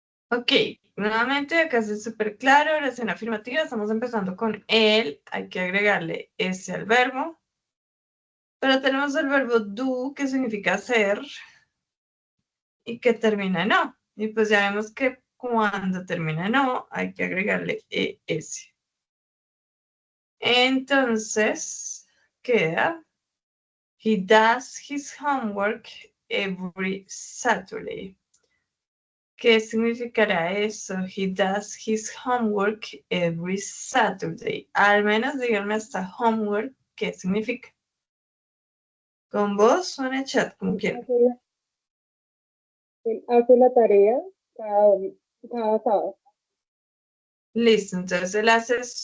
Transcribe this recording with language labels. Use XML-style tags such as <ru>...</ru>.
<es>Ok, nuevamente acá es súper claro, oración afirmativa, estamos empezando con él, hay que agregarle ese al verbo, pero tenemos el verbo do, que significa hacer, y que termina en o, y pues ya vemos que cuando termina en o, hay que agregarle es. Entonces, queda,</es> <en>he does his homework every Saturday.</en> <es>¿Qué significará eso?</es> <en>He does his homework every Saturday.</en> <es>Al menos díganme hasta homework, ¿qué significa? Con vos o en el chat, como quieran. Él hace la tarea cada sábado. Listo, entonces él hace</es>